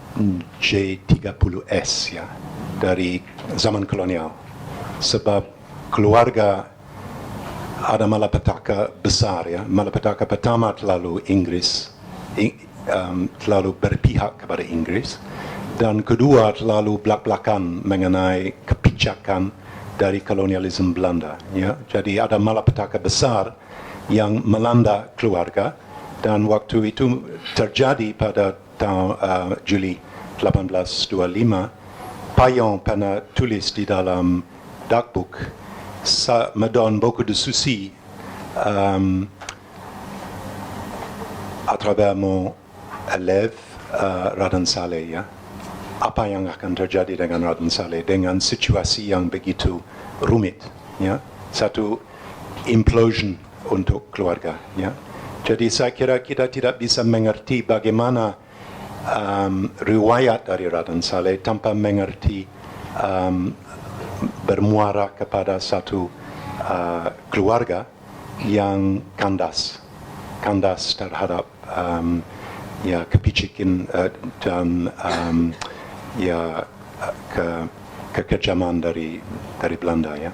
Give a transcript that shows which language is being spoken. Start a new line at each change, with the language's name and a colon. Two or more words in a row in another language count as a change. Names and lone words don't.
Indonesian: J30S, ya, dari zaman kolonial, sebab keluarga ada malapetaka besar, ya, malapetaka pertama terlalu Inggris, terlalu berpihak kepada Inggris, dan kedua terlalu belak-belakan mengenai kebijakan dari kolonialisme Belanda, ya. Jadi ada malapetaka besar yang melanda keluarga, dan waktu itu terjadi pada tahun Juli 1825. Payon pernah tulis di dalam dagbook,
French: ça me donne beaucoup de soucis à travers mon élève Raden Saleh, ya.
Indonesian: Apa yang akan terjadi dengan Raden Saleh dengan situasi yang begitu rumit, ya, satu implosion untuk keluarga, ya. Jadi saya kira kita tidak bisa mengerti bagaimana riwayat dari Raden Saleh tanpa mengerti bermuara kepada satu keluarga yang kandas terhadap ya kebijakan dan ya kekejaman dari Belanda, ya.